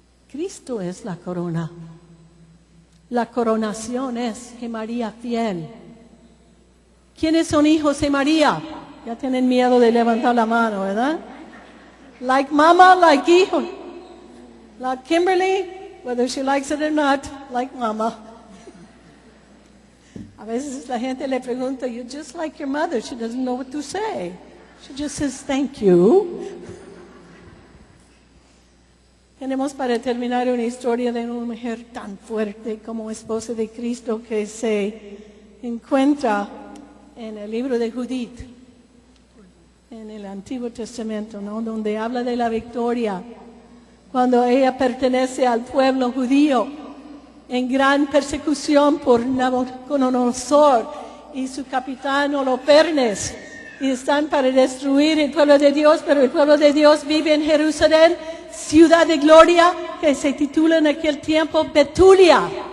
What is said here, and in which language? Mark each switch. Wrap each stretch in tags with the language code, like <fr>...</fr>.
<es>Cristo es la corona. La coronación es que María fiel. ¿Quiénes son hijos de María? Ya tienen miedo de levantar la mano, ¿verdad?</es> <en>Like mama, like hijo. Like Kimberly, whether she likes it or not, like mama.</en> <es>A veces la gente le pregunta,</es> <en>you're just like your mother. She doesn't know what to say. She just says, thank you.</en> <es>Tenemos para terminar una historia de una mujer tan fuerte como esposa de Cristo que se encuentra en el libro de Judith, en el Antiguo Testamento, ¿no? Donde habla de la victoria, cuando ella pertenece al pueblo judío en gran persecución por Nabucodonosor y su capitán Holofernes, y están para destruir el pueblo de Dios, pero el pueblo de Dios vive en Jerusalén, ciudad de gloria, que se titula en aquel tiempo Betulia.</es>